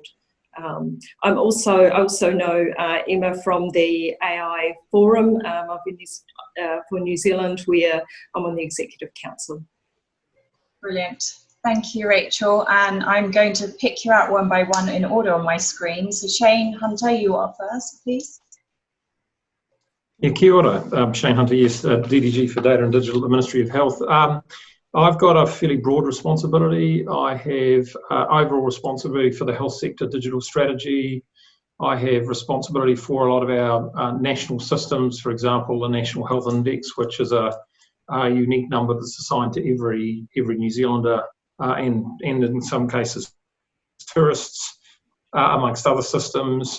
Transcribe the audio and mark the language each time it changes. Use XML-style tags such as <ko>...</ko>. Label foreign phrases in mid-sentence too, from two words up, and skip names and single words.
<en>I also know Emma from the AI Forum. I've been for New Zealand, where I'm on the Executive Council. Brilliant. Thank you, Rachel. And I'm going to pick you out one by one in order on my screen. So Shane Hunter, you are first, please. Yeah,</en> <mi>kia ora.</mi> <en>Shane Hunter, yes, DDG for Data and Digital at the Ministry of Health. I've got a fairly broad responsibility. I have overall responsibility for the health sector digital strategy. I have responsibility for a lot of our national systems, for example, the National Health Index, which is a unique number that's assigned to every New Zealander and in some cases tourists, amongst other systems.</en>